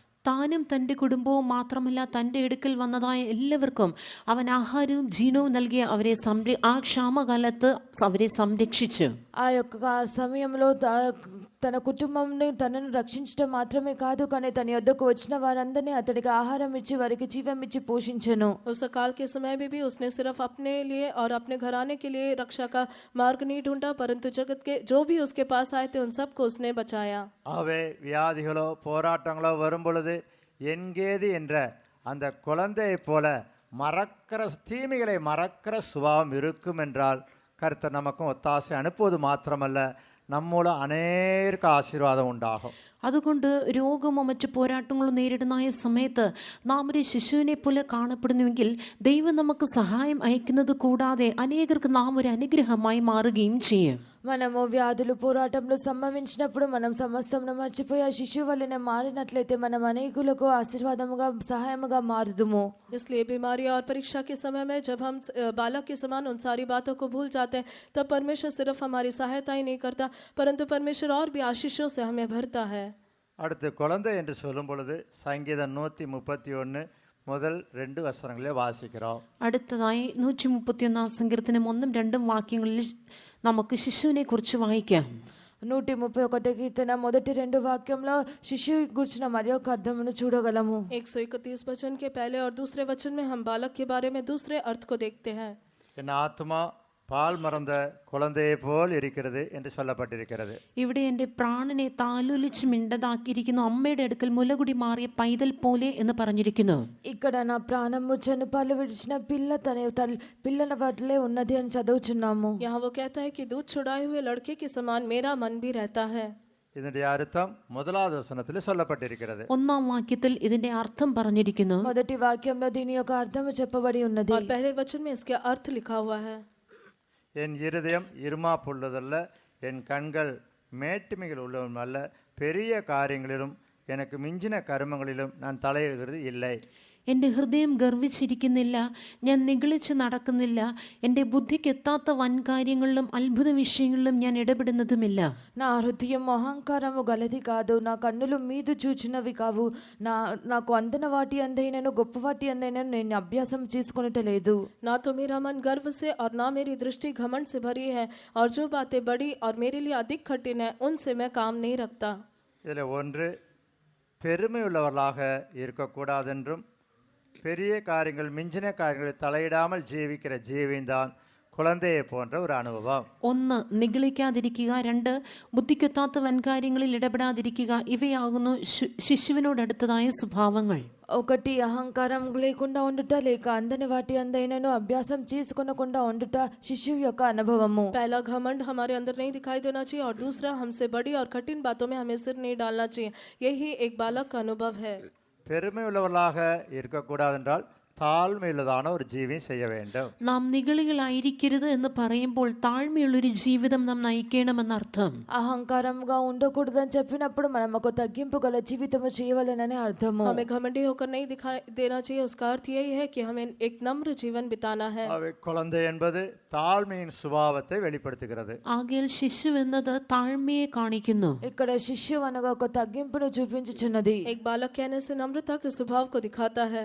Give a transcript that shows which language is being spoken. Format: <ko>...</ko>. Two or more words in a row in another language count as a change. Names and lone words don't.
<ml>താനും തൻ്റെ കുടുംബവും മാത്രമല്ല, തൻ്റെ അടുക്കൽ വന്നതായ എല്ലാവർക്കും അവൻ ആഹാരവും ജീവനവും നൽകി അവരെ ആ ക്ഷാമകാലത്ത് അവരെ സംരക്ഷിച്ചു.</ml> <te>ఆ యొక్క సమయంలో తన కుటుంబంని తనను రక్షించడం మాత్రమే కాదు, కానీ తన యొద్దకు వచ్చిన వారందరినీ అతడికి ఆహారం ఇచ్చి వారికి జీవం ఇచ్చి పోషించెను.</te> <hi>उस अकाल के समय में भी उसने सिर्फ अपने लिए और अपने घराने के लिए रक्षा का मार्ग नहीं ढूंढा, परंतु जगत के जो भी उसके पास आए थे उन सबको उसने बचाया.</hi> <ta>ஆகவே வியாதிகளோ போராட்டங்களோ வரும் பொழுது என்கேது என்ற அந்த குழந்தையைப் போல மறக்கிற தீமைகளை மறக்கிற சுபாவம் இருக்கும் என்றால் கர்த்தர் நமக்கும் ஒத்தாசை அனுப்புவது மாத்திரமல்ல, நம்மூலம் அநேக ஆசீர்வாதம் உண்டாகும்.</ta> <ml>അതുകൊണ്ട് രോഗമോ മറ്റു പോരാട്ടങ്ങളോ നേരിടുന്ന സമയത്ത് നാം ഒരു ശിശുവിനെ പോലെ കാണപ്പെടുന്നുവെങ്കിൽ ദൈവം നമുക്ക് സഹായം അയക്കുന്നത് കൂടാതെ അനേകർക്ക് നാം ഒരു അനുഗ്രഹമായി മാറുകയും ചെയ്യും.</ml> <te>మనము వ్యాధులు పోరాటంలో సంభవించినప్పుడు మనం సమస్తమును మర్చిపోయి ఆ శిశువు వల్లనే మారినట్లయితే మనం అనేకులకు ఆశీర్వాదముగా సహాయముగా మారుదుము.</te> <hi>इसलिए बीमारी और परीक्षा के समय में जब हम बालक के समान उन सारी बातों को भूल जाते हैं, तब परमेश्वर सिर्फ हमारी सहायता ही नहीं करता, परंतु परमेश्वर और भी आशीषों से हमें भरता है.</hi> <ta>அடுத்து குழந்தை என்று சொல்லும் பொழுது சங்கீதம் 131 முதல் 2 வசனங்களே வாசிக்கிறோம்.</ta> <ml>അടുത്തതായി 131 സങ്കീർത്തനം 1-2 വാക്യങ്ങളിൽ നമുക്ക് ശിശുവിനെ കുറിച്ച് വായിക്കാം.</ml> <te>131 కీర్తన మొదటి 2 వాక్యంలో శిశువు గురించిన మరి ఒక అర్థమును చూడగలము.</te> <hi>131 वचन के पहले और दूसरे वचन में हम बालक के बारे में दूसरे अर्थ को देखते हैं.</hi> <ta>என் ஆத்மா பால் மறந்த குழந்தையை போல் இருக்கிறது என்று சொல்லப்பட்டிருக்கிறது.</ta> <ml>ഇവിടെ എൻ്റെ പ്രാണനെ താലോലിച്ച് മിണ്ടതാക്കിയിരിക്കുന്നു, അമ്മയുടെ അടുക്കൽ മുലകുടി മാറിയ പൈതൽ പോലെ എന്ന് പറഞ്ഞിരിക്കുന്നു.</ml> <te>ఇక్కడ నా ప్రాణము చనుపాలు విడిచిన పిల్లల వడ్లే ఉన్నది అని చదువుచున్నాము.</te> <hi>यहाँ वो कहता है कि दूध छुड़ाए हुए लड़के के समान मेरा मन भी रहता है.</hi> <ta>இதனுடைய அர்த்தம் முதலாவது வசனத்தில் சொல்லப்பட்டிருக்கிறது.</ta> <ml>1-ാം വാക്യത്തിൽ ഇതിന്റെ അർത്ഥം പറഞ്ഞിരിക്കുന്നു.</ml> <te>మొదటి వాక్యంలో దీని యొక్క అర్థము చెప్పబడి ఉన్నది.</te> <hi>और पहले वचन में इसके अर्थ लिखा हुआ है.</hi> <ta>என் இருதயம் இருமாப்புள்ளதல்ல, என் கண்கள் மேட்டுமைகள் உள்ளதும் அல்ல, பெரிய காரியங்களிலும் எனக்கு மிஞ்சின கருமங்களிலும் நான் தலையிடுகிறது இல்லை.</ta> <ml>എൻ്റെ ഹൃദയം ഗർവിച്ചിരിക്കുന്നില്ല, ഞാൻ നിഗളിച്ച് നടക്കുന്നില്ല, എൻ്റെ ബുദ്ധിക്ക് എത്താത്ത വൻകാര്യങ്ങളിലും അത്ഭുത വിഷയങ്ങളിലും ഞാൻ ഇടപെടുന്നതുമില്ല.</ml> <te>నా హృదయం అహంకారము గలది కాదు, నా కన్నులు మీదు చూచినవి కావు, నాకు అందిన వాటి అందైనను గొప్ప వాటి అందైనను నేను అభ్యాసం చేసుకొనటలేదు.</te> <hi>ना तो मेरा मन गर्व से और ना मेरी दृष्टि घमंड से भरी है, और जो बातें बड़ी और मेरे लिए अधिक कठिन है उनसे मैं काम नहीं रखता.</hi> <ta>இதில் ஒன்று, பெருமை உள்ளவர்களாக இருக்கக்கூடாதென்றும் பெரிய காரியங்கள் மிஞ்சின காரியங்களில் தலையிடாமல் ஜீவிக்கிற ஜீவிதான் குழந்தையை போன்ற ஒரு அனுபவம்.</ta> <ml>1, നിഗളിക്കാതിരിക്കുക. 2, ബുദ്ധിക്കൊത്താത്ത വൻകാര്യങ്ങളിൽ ഇടപെടാതിരിക്കുക. ഇവയാകുന്നു ശിശുവിനോടടുത്തതായ സ്വഭാവങ്ങൾ.</ml> <te>1 అహంకారం లేకుండా ఉండుట, లేక అందని వాటి అందైనను అభ్యాసం చేసుకొనకుండా ఉండుట శిశువు యొక్క అనుభవము.</te> <hi>पहला घमंड हमारे अंदर नहीं दिखाई देना चाहिए, और दूसरा हमसे बड़ी और कठिन बातों में हमें सिर नहीं डालना चाहिए. यही एक बालक का अनुभव है.</hi> <ta>பெருமை உள்ளவர்களாக இருக்கக்கூடாதென்றால்</ta> <ml>താഴ്മയുള്ളതാണ് ഒരു ജീവിതം ചെയ്യ</ml> <ta>வேண்டும்.</ta> <ml>നാം നിഗളികളായിരിക്കരുത് എന്ന് പറയുമ്പോൾ താഴ്മയുള്ളൊരു ജീവിതം നാം നയിക്കണമെന്നർത്ഥം.</ml> <te>అహంకారంగా ఉండకూడదని చెప్పినప్పుడు మనం ఒక తగ్గింపు గల జీవితము చేయవలెనని అర్థము.</te> <hi>हमें घमंडी होकर नहीं दिखाई देना चाहिए. उसका अर्थ यही है कि हमें एक नम्र जीवन बिताना है.</hi> <ta>குழந்தை என்பது தாழ்மையின் சுபாவத்தை வெளிப்படுத்துகிறது.</ta> <ml>ആകയാൽ ശിശു എന്നത് താഴ്മയെ കാണിക്കുന്നു.</ml> <te>ఇక్కడ శిశువు అనగా ఒక తగ్గింపును చూపించుచున్నది.</te> <hi>एक बालक कहने से नम्रता के स्वभाव को दिखाता है.</hi>